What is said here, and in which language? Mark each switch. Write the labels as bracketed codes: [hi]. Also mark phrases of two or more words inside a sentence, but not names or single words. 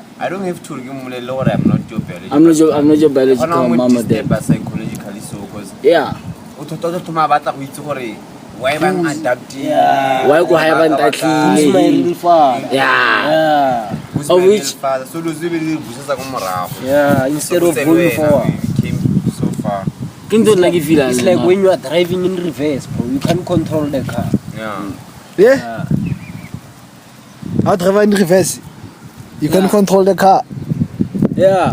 [en] I don't have to give him a lower. I'm not your biological. I'm not your biological mom or step dad. psychologically so because Yeah. why am I adopting? Yeah. Why go have an Who's my real father? Yeah. Yeah. Who's Of my which- real father? So those people [tn] busa ko morago. [en] Yeah. Instead of going forward. We came so far. Don't like you feel It's like when you are driving in reverse, bro. You can't control the car. Yeah. Yeah. Yeah. How driver in reverse. You can Yeah. control the car. Yeah.